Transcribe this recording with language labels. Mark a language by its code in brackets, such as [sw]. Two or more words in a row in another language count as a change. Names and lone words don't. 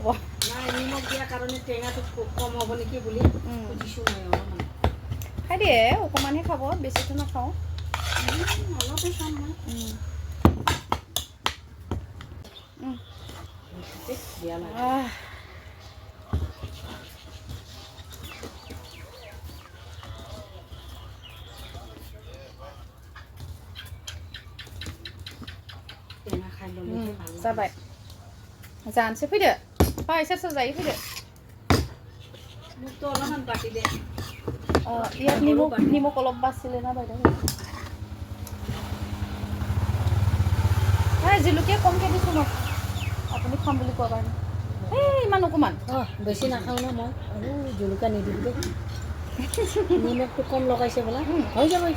[as] নাই নিমখ দিয়াৰ কাৰণে টেঙাটো কম হ'ব নেকি বুলি বুজিছোঁ মই অলপমান খাই দিয়ে অকণমানহে খাব বেছিটো নাখাওঁ অলপে খাম মই বেয়া লাগে টেঙা খাই ল'লে [brx] जाबाय जानोसै फैदो सोर सोर जायो फैदो [as] মোকতো অলপমান বাটি দে ইয়াত নিমখ অলপ বাছিলে না বাইদেউ জলকীয়া কমকৈ দিছোঁ মই আপুনি খাম বুলি কোৱা কাৰণে ইমান অকণমান বেছি নাখাওঁ ন মই আৰু জলকীয়া নিদিওঁ দেই নিমখটো কম লগাইছে বোলা হৈ যাব এইটো